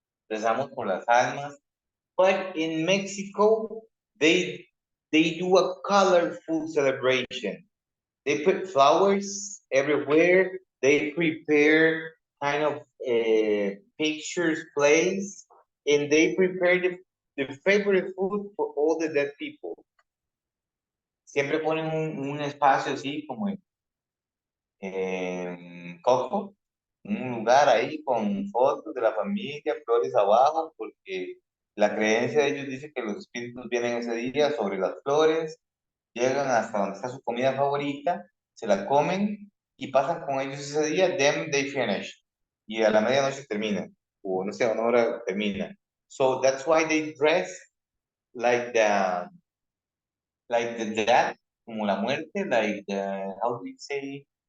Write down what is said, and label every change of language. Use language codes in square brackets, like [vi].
[es] Rezamos por las almas. [en] But in Mexico, they do a colorful celebration. They put flowers everywhere. They prepare kind of pictures, plays, and they prepare the favorite food for all the dead people. [es] Siempre ponen un espacio así como en Coco, un lugar ahí con fotos de la familia, flores abajo, porque la creencia de ellos dice que los espíritus vienen ese día sobre las flores, llegan hasta donde está su comida favorita, se la comen y pasan con ellos ese día, [en] then they finish. [es] Y a la medianoche terminan, o no sé, a una hora termina. [en] So that's why they dress like the death, [es] como la muerte, [en] like the, how do you say?